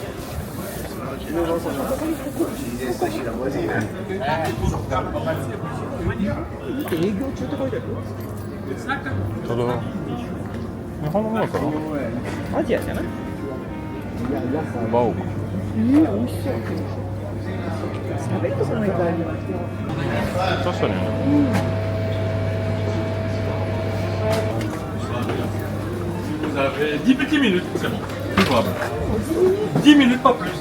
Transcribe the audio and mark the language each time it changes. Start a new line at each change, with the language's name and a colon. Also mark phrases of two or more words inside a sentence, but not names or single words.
Japanese: 営業中って書いてある。それは日本のものかな。アジアじゃない？バオか。美味しそう。食べることないから。確かにね。
French: Vous avez 10 petites minutes, c'est bon. Plus grave. 10 minutes, pas plus.